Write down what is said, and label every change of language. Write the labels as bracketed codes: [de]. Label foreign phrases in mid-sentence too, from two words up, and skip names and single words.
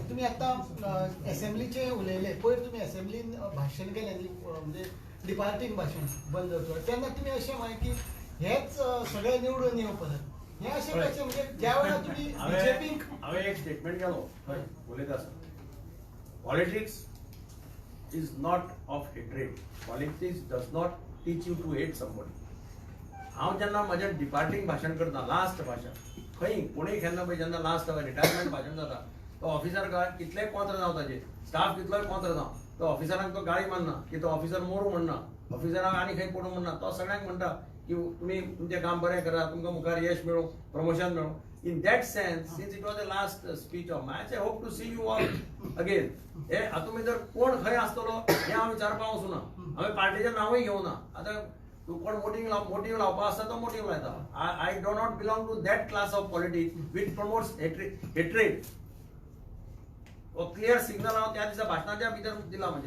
[kok] तुम्ही आता असेंब्लीचे उलयले पयर, तुम्ही असेंब्लीन भाशण केलें म्हणजे डिपार्टिंग भाशण बंद जावचो तेन्ना तुम्ही अशें म्हळें की हेच सगळे निवडून येवं परत. हे अशें कशें म्हणजे ज्या वेळार तुम्ही बीजेपीक हांवें एक स्टेटमेंट केलो हय उलयता आसतना [en] politics is not of hatred. Politics does not teach you to hate somebody. [kok] हांव जेन्ना म्हजें डिपार्टिंग भाशण करता लास्ट भाशण खंय कोणूय केन्ना पळय जेन्ना [en] last retirement [kok] भाशण जाता तो ऑफिसर काय कितलेय कोंत्र जावं ताजे स्टाफ कितलोय कोंत्र जावं तो ऑफिसरांक तो गाळी मारना की तो ऑफिसर मोरू म्हणना, ऑफिसरांक आनी खंय पडूं म्हणना. तो सगळ्यांक म्हणटा की तुमी तुमचें काम बरें करा, तुमकां मुखार यश मेळो, प्रमोशन मेळो. [en] In that sense, since it was the last speech of mine, I hope to see you all again. [kok] हे हातूंत भितर कोण खंय आसतलो हे हांव विचारपाक वचूना. हांवें पार्टीचें नांवूय घेवना. आतां कोण मोटिंग लावपा आसता तो मोटिंग लायता. [en] I do not belong to that class of politics which promotes hatred. [kok] हो [en] clear signal [kok] हांव त्या दिसा भाशणाच्या भितर दिला म्हज्या.